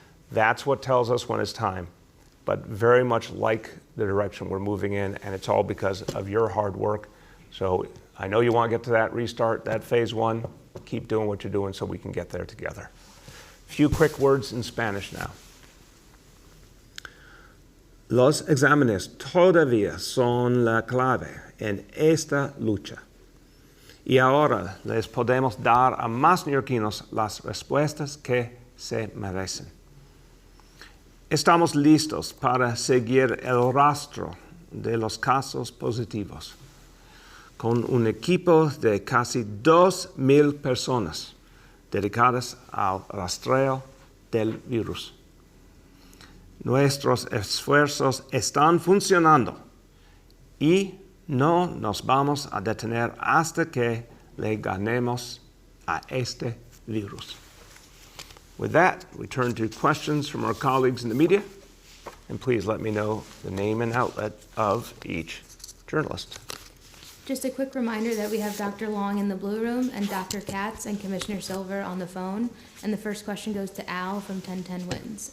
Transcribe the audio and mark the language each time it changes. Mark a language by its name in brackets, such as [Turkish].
[English] That's what tells us when it's time. But very much like the direction we're moving in, and it's all because of your hard work. So I know you want to get to that restart, that phase 1. Keep doing what you're doing so we can get there together. A few quick words in Spanish now. [Spanish] Los exámenes todavía son la clave en esta lucha. Y ahora les podemos dar a más neoyorquinos las respuestas que se merecen. Estamos listos para seguir el rastro de los casos positivos, con un equipo de casi 2,000 personas dedicadas al rastreo del virus. Nuestros esfuerzos están funcionando y no nos vamos a detener hasta que le ganemos a este virus. [English] With that, we turn to questions from our colleagues in the media, and please let me know the name and outlet of each journalist. Just a quick reminder that we have Dr. Long in the blue room and Dr. Katz and Commissioner Silver on the phone. And the first question goes to Al from 1010 Wins.